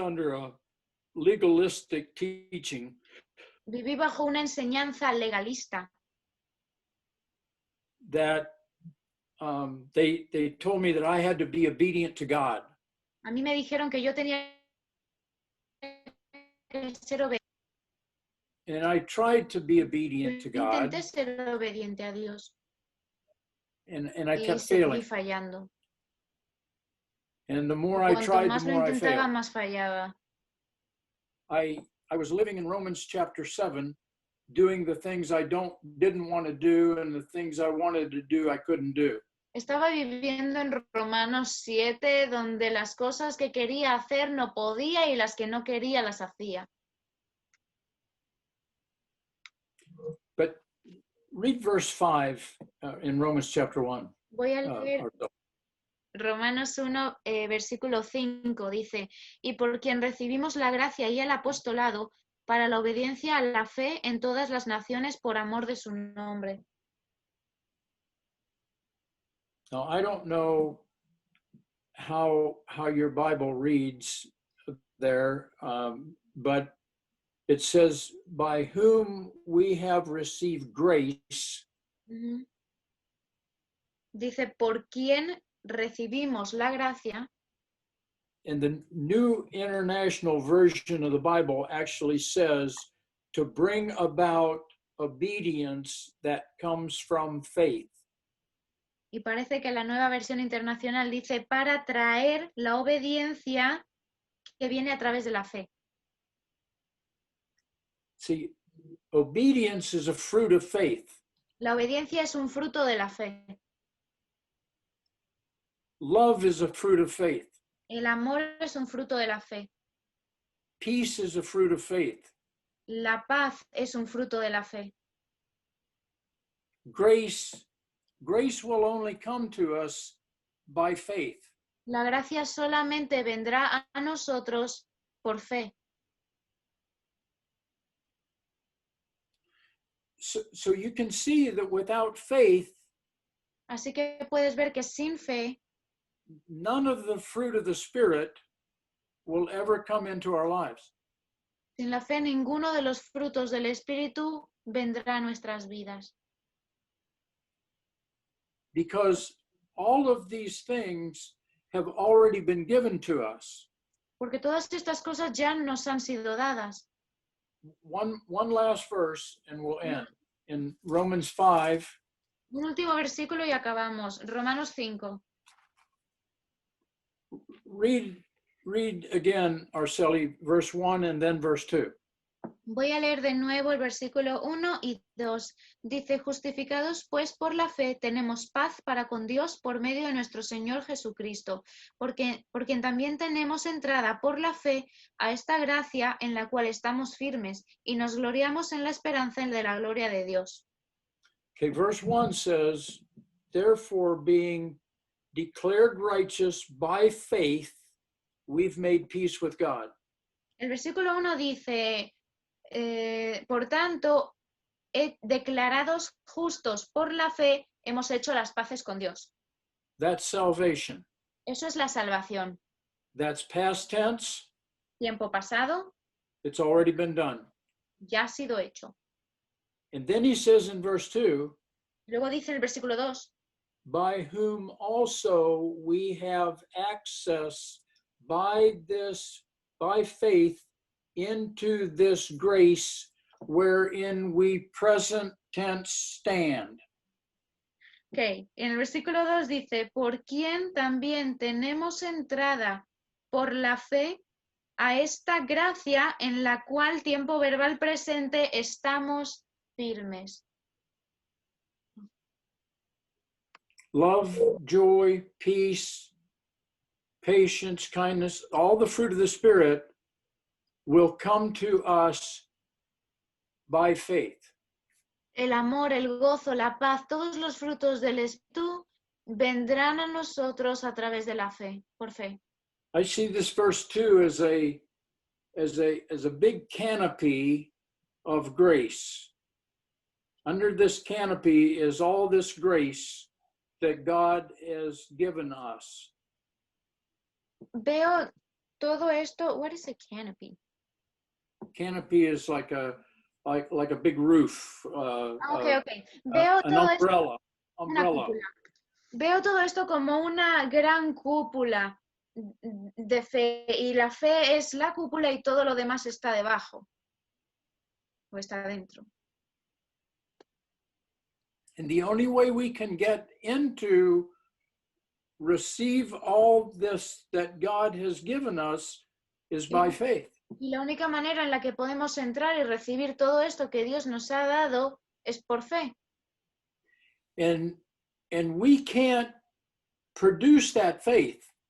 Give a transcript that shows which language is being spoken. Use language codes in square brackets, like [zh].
[en] under a legalistic teaching [es] viví bajo una enseñanza legalista. [en] that they told me that I had to be obedient to God. [es] A mí me dijeron que yo tenía que ser obediente. [en] And I tried to be obedient to God, [es] Intenté ser obediente a Dios [en] and I [es] y [en] kept [es] seguí [en] failing. [es] fallando. [en] And the more [es] Y [en] I [es] cuanto [en] tried, the [es] más lo [en] more I [es] intentaba, [en] failed. [es] más fallaba. [en] I was living in Romans chapter 7, doing the things I didn't want to do, and the things I wanted to do, I couldn't do. [es] Estaba viviendo en Romanos 7, donde las cosas que quería hacer no podía y las que no quería las hacía. [en] But read verse 5 in Romans chapter 1. [es] Voy a leer Romanos 1, versículo 5, dice, y por quien recibimos la gracia y el apostolado para la obediencia a la fe en todas las naciones por amor de su nombre. [en] Now, I don't know how your Bible reads there, but it says, by whom we have received grace. [es] Dice, por quien recibimos la gracia. [en] And the New International Version of the Bible actually says to bring about obedience that comes from faith. [es] Y parece que la nueva versión internacional dice para traer la obediencia que viene a través de la fe. [en] See, obedience is a fruit of faith. [es] La obediencia es un fruto de la fe. [en] Love is a fruit of faith. [es] El amor es un fruto de la fe. [en] Peace is a fruit of faith. [es] La paz es un fruto de la fe. [en] Grace will only come to us by faith. [es] La gracia solamente vendrá a nosotros por fe. [en] So you can see that without faith, [es] así que puedes ver que sin fe, [en] none of the fruit of the Spirit will ever come into our lives. [es] Sin la fe, ninguno de los frutos del Espíritu vendrá a nuestras vidas. [en] Because all of these things have already been given to us. [es] Porque todas estas cosas ya nos han sido dadas. [en] One last verse and we'll end. In Romans 5. [es] Un último versículo y acabamos. Romanos 5. [en] Read again, Arceli, verse 1 and then verse 2. [es] Voy a leer de nuevo el versículo 1 y 2. Dice, justificados pues por la fe tenemos paz para con Dios por medio de nuestro Señor Jesucristo, por quien también tenemos entrada por la fe a esta gracia en la cual estamos firmes y nos gloriamos en la esperanza de la gloria de Dios. [en] Okay, verse 1 says, therefore being declared righteous by faith, we've made peace with God. [es] El versículo 1 dice, por tanto, declarados justos por la fe, hemos hecho las paces con Dios. [en] That's salvation. [es] Eso es la salvación. [en] That's past tense. [es] Tiempo pasado. [en] It's already been done. [es] Ya ha sido hecho. [en] And then he says in verse 2, [es] luego dice en el versículo 2, [en] by whom also we have access by faith into this grace wherein we present tense stand. [es] Ok, en el versículo 2 dice, por quien también tenemos entrada por la fe a esta gracia en la cual tiempo verbal presente estamos firmes. [en] Love, joy, peace, patience, kindness, all the fruit of the Spirit will come to us by faith. [es] el amor, el gozo, la paz, todos los frutos del Espíritu vendrán a nosotros a través de la fe, por fe. [en] I see this verse 2 as a big canopy of grace. Under this canopy is all this grace that God has given us. [es] Veo todo esto. [en] What is a canopy? Canopy is like a big roof. [es] Okay. Veo [en] An [es] todo esto [en] umbrella. [es] una cúpula. Veo todo esto como una gran cúpula de fe, y la fe es la cúpula y todo lo demás está debajo o está dentro. [en] And the only way we can get into receive all this that God has given us is by faith. [es] Y la única manera en la que podemos entrar y recibir todo esto que Dios nos ha dado es por fe. [en] And we can't produce that faith.